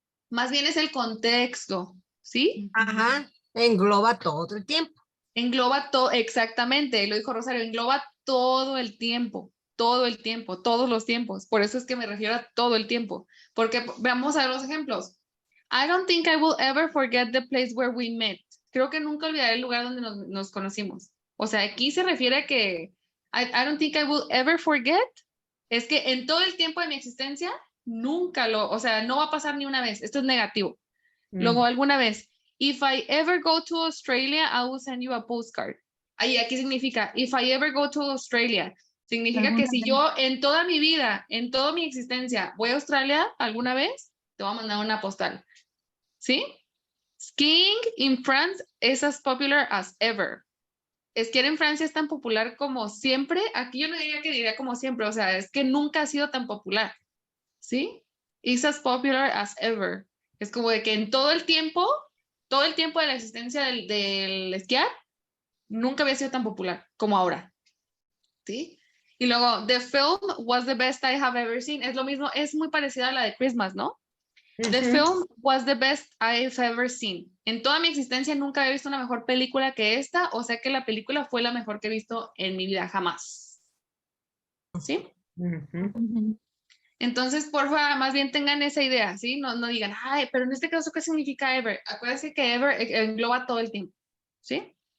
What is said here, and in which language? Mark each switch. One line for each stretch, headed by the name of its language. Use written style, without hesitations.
Spanish: Más bien es el contexto, ¿sí? Ajá. Engloba todo el tiempo. Engloba todo, exactamente, lo dijo Rosario, engloba todo el tiempo, todos los tiempos. Por eso es que me refiero a todo el tiempo. Porque vamos a ver los ejemplos.
English: I don't think I will ever forget the place where we met.
Spanish: Creo que nunca olvidaré el lugar donde nos conocimos. O sea, aquí se refiere a que
English: I don't think I will ever forget.
Spanish: Es que en todo el tiempo de mi existencia, o sea, no va a pasar ni una vez. Esto es negativo. Luego, alguna vez,
English: if I ever go to Australia, I will send you a postcard.
Spanish: Ahí, aquí significa,
English: if I ever go to Australia,
Spanish: significa que Alguna si vez. yo en toda mi vida, en toda mi existencia, voy a Australia alguna vez, te voy a mandar una postal. ¿Sí?
English: Skiing in France is as popular as ever.
Spanish: Esquiar en Francia es tan popular como siempre. Aquí yo no diría como siempre, o sea, es que nunca ha sido tan popular. ¿Sí?
English: Is as popular as ever.
Spanish: Es como de que en todo el tiempo de la existencia del esquiar, nunca había sido tan popular como ahora. ¿Sí? Y luego,
English: the film was the best I have ever seen.
Spanish: Es lo mismo, es muy parecida a la de Christmas, ¿no?
English: The film was the best I've ever seen.
Spanish: En toda mi existencia nunca había visto una mejor película que esta, o sea que la película fue la mejor que he visto en mi vida, jamás. ¿Sí? Ujú. Entonces, por favor, más bien tengan esa idea, ¿sí? No digan, ay, pero en este caso, ¿qué significa ever? Acuérdense que ever engloba todo el tiempo, ¿sí?